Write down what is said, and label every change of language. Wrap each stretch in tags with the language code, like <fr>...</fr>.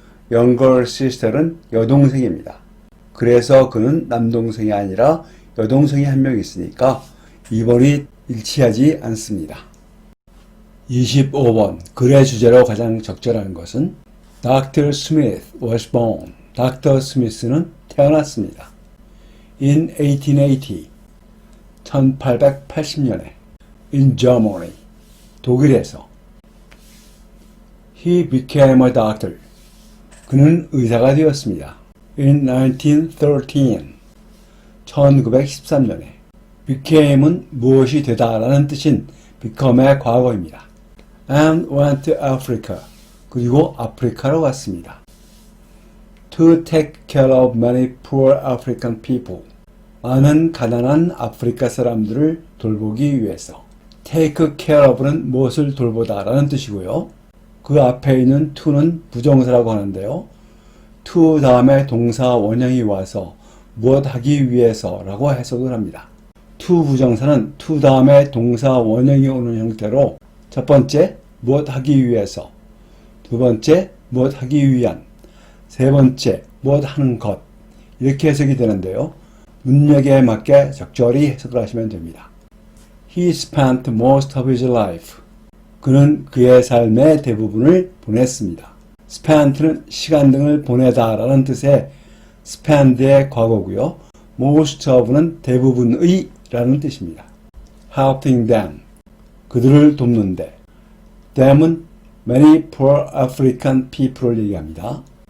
<ko>younger sister은 여동생입니다. 그래서 그는 남동생이 아니라 여동생이 한 명 있으니까 2번이 일치하지 않습니다. 25번 글의 주제로 가장 적절한 것은 Dr.</ko> <en>Smith was born.</en> <ko>닥터 스미스는 태어났습니다.</ko> <en>In 1880,</en> <ko>1880년에</ko> <en>in Germany,</en> <ko>독일에서</ko> <en>He became a doctor.</en> <ko>그는 의사가 되었습니다.</ko> <en>In 1913,</en> <ko>1913년에 became은 무엇이 되다라는 뜻인 become의 과거입니다.</ko> <en>And went to Africa.</en> <ko>그리고 아프리카로 갔습니다.</ko> <en>To take care of many poor African people.</en> <ko>많은 가난한 아프리카 사람들을 돌보기 위해서. Take care of는 무엇을 돌보다라는 뜻이고요. 그 앞에 있는 to는 부정사라고 하는데요. to 다음에 동사 원형이 와서 무엇 하기 위해서라고 해석을 합니다. to 부정사는 to 다음에 동사 원형이 오는 형태로 첫 번째 무엇 하기 위해서, 두 번째 무엇 하기 위한, 세 번째 무엇 하는 것 이렇게 해석이 되는데요. 문맥에 맞게 적절히 해석을 하시면 됩니다.</ko> <en>He spent most of his life.</en> <ko>그는 그의 삶의 대부분을 보냈습니다. spent는 시간 등을 보내다 라는 뜻의 spend의 과거고요. most of는 대부분의 라는 뜻입니다.</ko> <en>helping them.</en> <ko>그들을 돕는데 them은</ko> <en>many poor African people</en> <ko>을 얘기합니다.</ko>